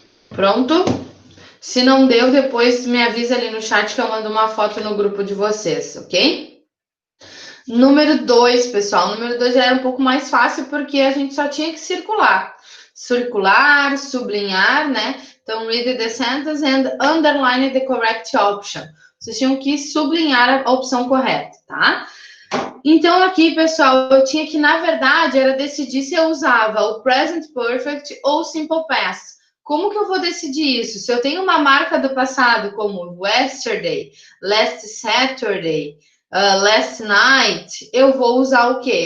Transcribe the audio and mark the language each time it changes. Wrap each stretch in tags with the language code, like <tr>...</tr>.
<pt>Pronto? Se não deu, depois me avisa ali no chat que eu mando uma foto no grupo de vocês, ok? Número 2, pessoal. Número 2 já era um pouco mais fácil porque a gente só tinha que circular. Circular, sublinhar, né?</pt> <en>Então, read the sentence and underline the correct option.</en> <pt>Vocês tinham que sublinhar a opção correta, tá? Então, aqui, pessoal, eu tinha que, na verdade, era decidir se eu usava o present perfect ou simple past. Como que eu vou decidir isso? Se eu tenho uma marca do passado, como yesterday,</pt> <en>last Saturday, last night,</en> <pt>eu vou usar o quê?</pt>